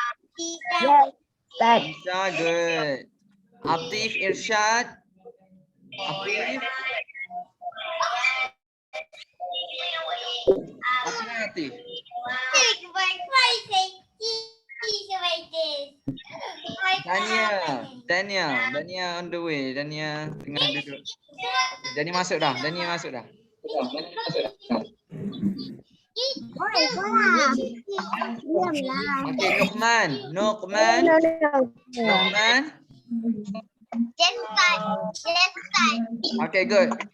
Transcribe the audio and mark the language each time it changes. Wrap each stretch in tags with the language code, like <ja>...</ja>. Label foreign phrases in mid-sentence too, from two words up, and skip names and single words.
<en>Amsha, good. Atif Irsyad. Atif. Atif. Dania on the way.</en> <ms>Dania tengah duduk. Dania masuk dah. Okay, Nuqman.</ms> <en>Okay, good.</en>